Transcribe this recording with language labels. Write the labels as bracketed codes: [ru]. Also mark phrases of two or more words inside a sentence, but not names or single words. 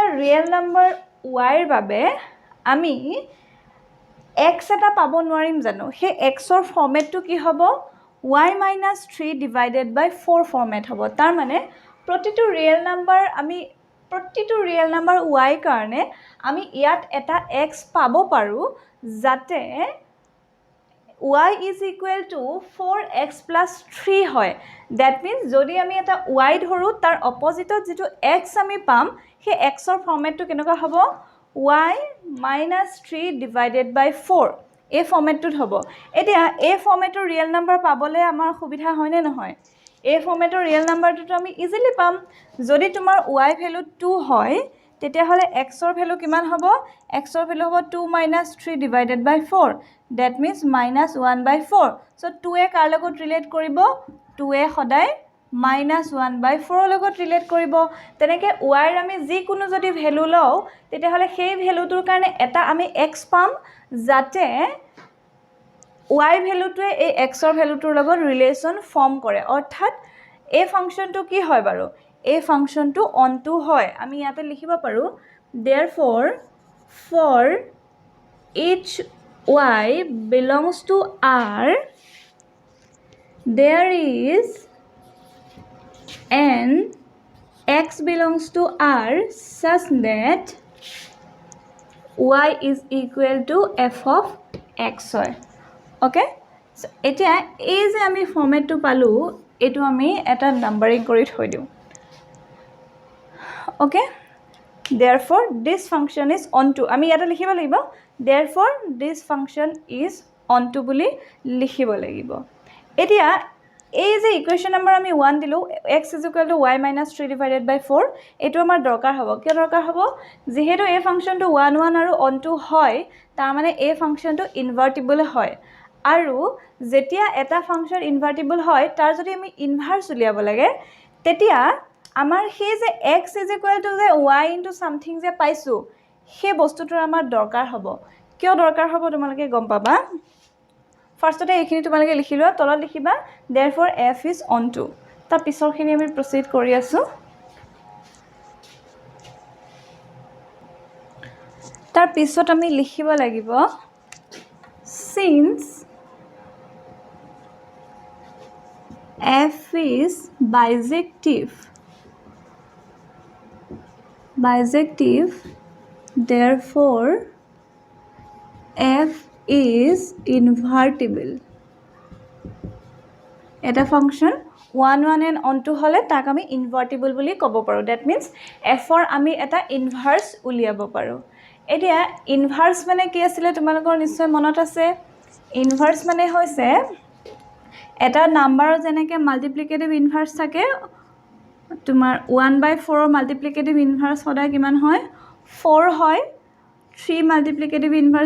[en] real number [as] y ৰ বাবে আমি x এটা পাব নোৱাৰিম জানো সেই x ৰ ফৰ্মেটটো কি হ'ব y - 3 [en] divided by [as] 4 ফৰ্মেট হ'ব তাৰ মানে প্ৰতিটো [en] real number [as] y কাৰণে আমি ইয়াত এটা x পাব পাৰো যাতে [en] y is equal to 4x plus 3 [as] হয় [en] that means [as] যদি আমি এটা y ধৰো তাৰ অপজিটত যেটো x আমি পাম সেই x ৰ ফৰ্মেটটো কেনেকুৱা হ'ব y - [en] 3 divided by 4 [as] এই ফৰ্মেটটোত হ'ব এতিয়া এই ফৰ্মেটৰ [en] real number [as] পাবলে আমাৰ সুবিধা হয় নে নহয় এই ফৰ্মেটৰ [en] real number [as] আমি ইজিলি পাম যদি তোমাৰ y ভ্যালু 2 হয় তেতিয়া হলে x ৰ ভ্যালু কিমান হ'ব x ৰ ভ্যালু হ'ব 2 - 3 [en] divided by 4 that means [as] -1/4 so 2 এ কাৰ লগত ৰিলেট কৰিব 2 এ সদায় -1/4 লগত ৰিলেট কৰিব তেনেকে y ৰ আমি যি কোনো যদি ভ্যালু লও তেতিয়া হলে সেই ভ্যালুটোৰ কাৰণে এটা আমি x পাম যাতে y ভ্যালুটোৱে এই x ৰ ভ্যালুটোৰ লগত ৰিলেচন ফৰ্ম কৰে অৰ্থাৎ এই ফাংচনটো কি হয় বাৰু এই ফাংচনটো অনটো হয় আমি ইয়াতে লিখিব পাৰো [en] therefore for each y belongs to R there is an x belongs to R such that y is equal to f of x [as] হয় [en] okay so [as] এতিয়া এই যে আমি ফৰ্মেটটো পালো এটো আমি এটা নাম্বাৰিং কৰি থৈ দিও [en] okay therefore this function is onto [as] আমি ইয়াতে লিখিব লাগিব [en] therefore this function is onto [as] বুলি লিখিব লাগিব এতিয়া এই যে [en] equation number [as] আমি 1 দিলো x = y - [en] 3 divided by 4 [as] এটো আমাৰ দৰকাৰ হ'ব কি দৰকাৰ হ'ব যেহেতু এই ফাংচনটো 1 1 আৰু onto হয় তাৰ মানে এই ফাংচনটো ইনভাৰ্টিবল হয় আৰু যেতিয়া এটা ফাংচন ইনভাৰ্টিবল হয় তাৰ যদি আমি ইনভাৰ্স উলিয়াব লাগে তেতিয়া আমাৰ সেই যে x = যে [en] y into something [as] যে পাইছো সেই বস্তুটোৰ আমাৰ দৰকাৰ হ'ব কিয় দৰকাৰ হ'ব তোমালোকে গম পাবা ফাৰ্ষ্টতে এইখিনি তোমালোকে লিখি লোৱা তলত লিখিবা [en] therefore f is onto [as] তাৰ পিছৰখিনি আমি প্ৰসিড কৰি আছো তাৰ পিছত আমি লিখিব লাগিব [en] since f is bijective therefore f is invertible [as] এটা ফাংশন 1 1 [en] and onto [as] হলে তাক আমি ইনভাৰ্টিবল বুলি ক'ব পাৰো [en] that means [as] f ৰ আমি এটা ইনভাৰ্স উলিয়াব পাৰো এতিয়া ইনভাৰ্স মানে কি আছিল তোমালোকৰ নিশ্চয় মনত আছে ইনভাৰ্স মানে হৈছে এটা নাম্বাৰৰ যেনেকে [en] multiplicative inverse [as] থাকে তোমাৰ 1/4 ৰ [en] multiplicative inverse [as] সদায় কিমান হয় 4 হয় 3 [en] multiplicative inverse